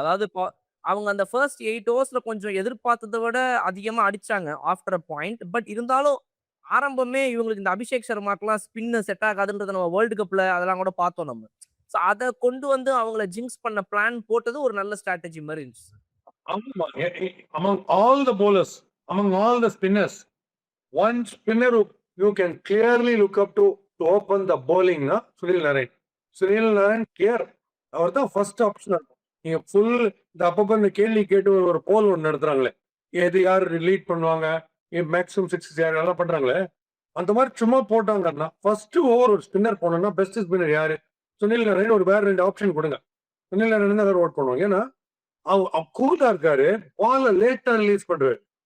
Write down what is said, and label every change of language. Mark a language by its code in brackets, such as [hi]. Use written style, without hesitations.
[ta] அதாவது அவங்க அந்த ஃபர்ஸ்ட் 8 overs கொஞ்சம் எதிர்பார்த்ததை விட அதிகமா அடிச்சாங்க [en] After a point. [ta] பட் இருந்தாலும் ஆரம்பமே இவங்களுக்கு இந்த அபிஷேக் சர்மாக்கெல்லாம் ஸ்பின் செட் ஆகாதுன்றத நம்ம வேர்ல்டு கப்ல அதெல்லாம் கூட பார்த்தோம் நம்ம. ஸோ அத கொண்டு வந்து அவங்கள ஜிங்க்ஸ் பண்ண பிளான் போட்டது ஒரு நல்ல ஸ்ட்ராட்டஜி மாரி இருந்துச்சு சார். ஆமா. [en] among all the bowlers, among all the spinners, one spinner who you can clearly look up to open the bowling na Sunil Narine. Sunil Narine clear. [ta] அவர் தான் ஃபர்ஸ்ட் ஆப்ஷன். நீங்க full இந்த அப்பப்போ இந்த கேள்வி கேட்டு ஒரு போல் ஒன்று நடத்துறாங்களே, எது யார் லீட் பண்ணுவாங்க, மேக்ஸிமம் 6 யார் எல்லாம் பண்றாங்களே, அந்த மாதிரி சும்மா போட்டாங்கன்னா ஃபர்ஸ்ட் ஓவர் ஒரு ஸ்பின்னர் போனோம்னா பெஸ்ட் ஸ்பின்னர் யாரு? சுனில் நரேன். ஒரு வேற 2 ஆப்ஷன் கொடுங்க. சுனில் நரேன் தான் ஓட் பண்ணுவாங்க. ஏன்னா கூலா இருக்காரு, பால லேட்டா ரிலீஸ் பண்றாரு.